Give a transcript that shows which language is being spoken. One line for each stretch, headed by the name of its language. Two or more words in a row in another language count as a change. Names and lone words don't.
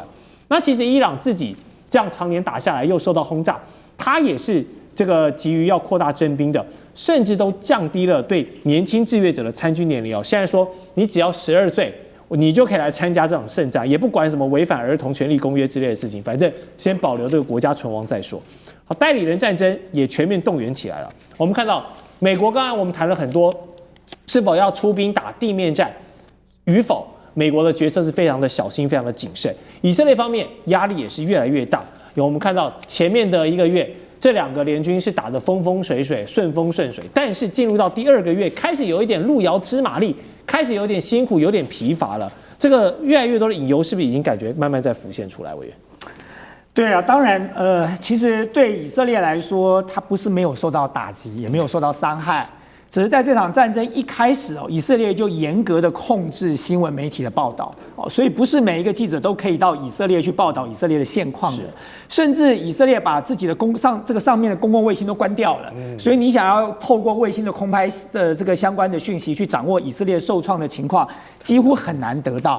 Chinese: 那其實伊朗自己這樣常年打下來，又受到轟炸，他也是這個急於要擴大徵兵的，甚至都降低了對年輕志願者的參軍年齡哦。現在說你只要12歲，你就可以來參加這場聖戰，也不管什麼違反兒童權利公約之類的事情，反正先保留這個國家存亡再說。好，代理人戰爭也全面動員起來了。我們看到美國剛才我們談了很多，是否要出兵打地面戰與否，美國的決策是非常的小心，非常的謹慎。以色列方面壓力也是越來越大。有我們看到前面的1 個月，這2個聯軍是打得風風水水、順風順水，但是進入到第2個月，開始有一點路遙知馬力，開始有點辛苦，有點疲乏了。這個越來越多的隱憂，是不是已經感覺慢慢在浮現出來？委員，對啊，當然，其實對以色列來說，它不是沒有受到打擊，也沒有受到傷害，只是在這場戰爭一開始哦，以色列就嚴格的控制新聞媒體的報道哦，所以不是每一個記者都可以到以色列去報道以色列的現況的，甚至以色列把自己的上面的公共衛星都關掉了，所以你想要透過衛星的空拍的這個相關的訊息去掌握以色列受創的情況，幾乎很難得到。